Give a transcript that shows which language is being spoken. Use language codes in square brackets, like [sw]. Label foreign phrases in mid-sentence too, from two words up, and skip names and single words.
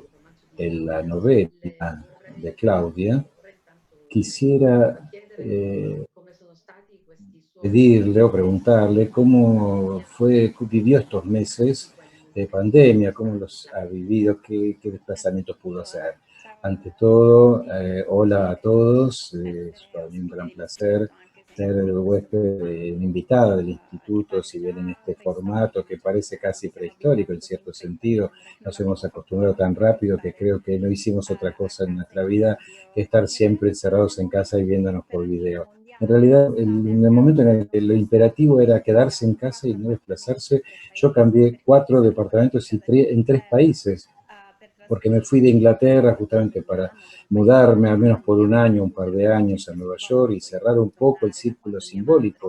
[it] il romanzo di la Claudia, [es] novela de Claudia, [it] vorrei intanto [es] quisiera [it] chiedere come sono stati questi suoi [es] pedirle o preguntarle cómo [it] pandemia, [es] vivió estos meses [it] in quelli [es] de [it] che [es] pandemia, cómo los [it] stanno [es] ha vivido, qué desplazamientos pudo hacer. [it] Ciao [es] Ante [it] a [es] todo, [it] tutti, è un [es] hola a [it] piacere [es] todos, es [it] essere [es] para mí un [it] ospite [es] gran placer [it] dell'istituto anche [es] ser [it] questa [es] el [it] volta. [es] huésped, una invitada del [it] Che [es] instituto, si bien en [it] parlerà [es] este [it] dei sogni [es] formato [it] di [es] que [it] Luciana [es] parece [it] Zollio. [es] casi [it] Siamo [es] prehistórico en [it] abituati così [es] cierto [it] in fretta di [es] sentido, [it] nulla, quindi [es] nos [it] abbiamo [es] hemos [it] fortuna [es] acostumbrado [it] di [es] tan [it] poter [es] rápido que [it] stare [es] creo que no hicimos otra [it] a [es] cosa en [it] casa [es] nuestra [it] in [es] vida que [it] studio [es] estar [it] insieme. [es] siempre encerrados en casa y viéndonos [it] Per [es] por [it] il Día [es] video. [it] Mondiale [es] En realidad, en el momento en el que lo imperativo era quedarse en casa y no desplazarse, yo cambié 4 departamentos y en 3 países, porque me fui de Inglaterra justamente para mudarme al menos por un año, un par de años a Nueva York y cerrar un poco el círculo simbólico.